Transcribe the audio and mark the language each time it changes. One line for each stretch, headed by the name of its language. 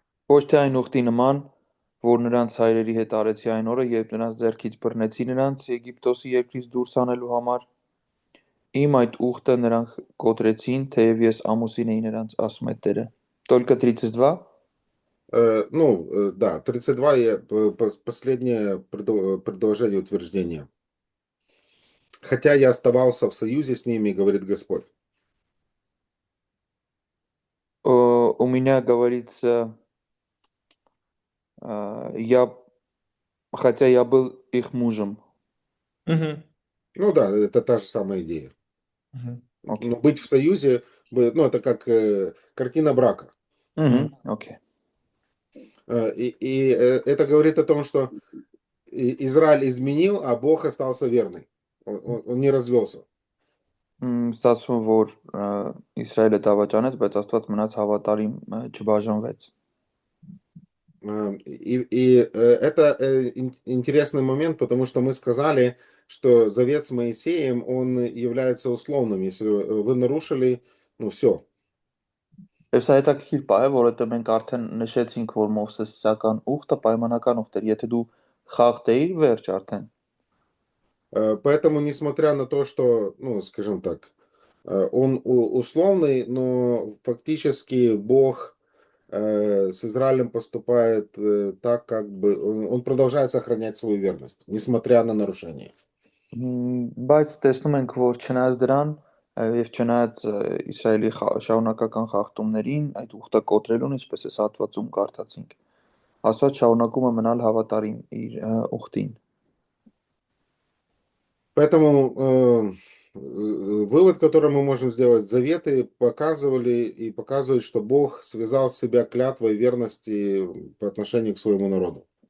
Armenian: Ոչ թե այն ուխտի նման, որ նրանց հայրերի հետ արեցի այն օրը, երբ նրանց ձեռքից բռնեցի նրանց Եգիպտոսի երկրից դուրս հանելու համար, իմ այդ ուխտը նրանք կոտրեցին, թեև ես ամուսին էի նրանց, ասում է Տերը։
Russian: Только 32? Ну, да, 32 и последнее предложение утверждения. Хотя я оставался в союзе с ними, говорит Господь. У меня говорится, хотя я был их мужем. Ну да, это та же самая идея. Okay. Но быть в союзе, ну это как картина брака. Okay. И это говорит о том, что Израиль изменил, а Бог остался верный. Он не развелся.
Armenian: Ստացվում որ Իսրայելը դավաճանեց, բայց Աստված մնաց հավատարիմ, չբաժանվեց։
Russian: Это интересный момент, потому что мы сказали, что завет с Моисеем, он является условным. Если вы нарушили, ну все.
Armenian: Եվ սա հետաքրքիր բան է, որովհետև մենք արդեն նշեցինք, որ Մովսեսական ուխտը պայմանական ուխտ էր, եթե դու խախտեիր, վերջ արդեն։
Russian: Поэтому, несмотря на то, что, ну, скажем так, он условный, но фактически Бог с Израилем поступает так, как бы он продолжает сохранять свою верность, несмотря на нарушения.
Armenian: Բայց տեսնում ենք, որ չնայած դրան եւ չնայած Իսրայելի շարունակական խախտումներին, այդ ուխտը կոտրելուն, ինչպես էս հատվածում կարդացինք, Աստված շարունակում է մնալ հավատարիմ իր ուխտին։
Russian: Поэтому вывод, который мы можем сделать, заветы показывали и показывают, что Бог связал себя клятвой верности по отношению к своему народу.